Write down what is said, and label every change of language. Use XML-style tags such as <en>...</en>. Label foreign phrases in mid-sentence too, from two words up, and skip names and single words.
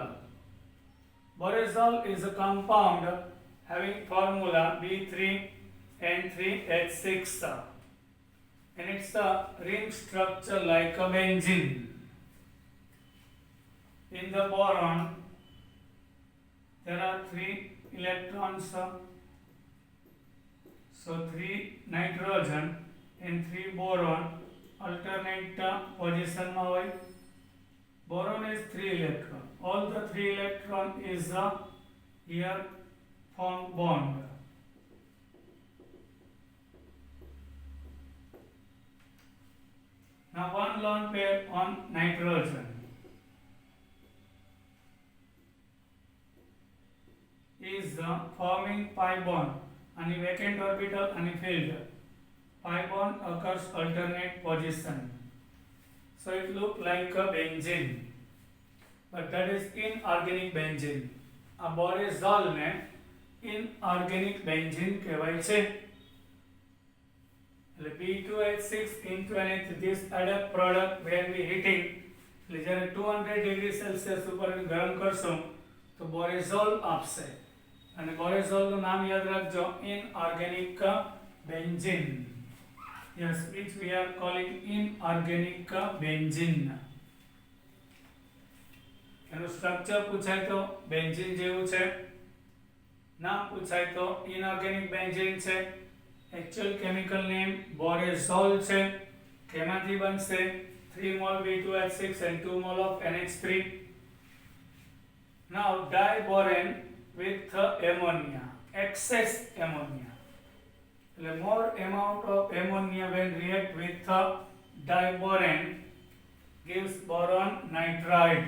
<en>Borazole is a compound having formula B3N3H6 and it's a ring structure like a benzene. In the boron there are 3 electrons. So 3 nitrogen and 3 boron alternate position</en> <gu>માં હોય.</gu> <en>Boron is 3 electron. All the 3 electron is here form bond. Now one lone pair on nitrogen is forming pi bond. And the vacant orbital and filled. Pi bond occurs alternate position. So it looks like a benzene, but that is inorganic benzene.</en> <gu>A borazole ने</gu> <en>inorganic benzene</en> <gu>કહેવાય છે.</gu> <en>B2H6 into NH, this added product when we heating,</en> <gu>એટલે જ્યારે 200</gu> <en>degree Celsius</en> <gu>ઉપર ગરમ કરશું તો borazole આપશે. અને બોરેઝોલનું નામ યાદ રાખજો,</gu> <en>inorganic benzene. Yes, which we are calling inorganic benzene.</en> <gu>એનું સ્ટ્રક્ચર પૂછાય તો બેન્ઝીન જેવું છે, નામ પૂછાય તો</gu> <en>inorganic benzene</en> <gu>છે.</gu> <en>actual chemical name borazole છે.</en> <gu>કેમાંથી બનશે?</gu> <en>3 mol B2H6 and 2 mol of NH3. Now diborane with ammonia, excess ammonia. The more amount of ammonia when react with diborane gives boron nitride.</en>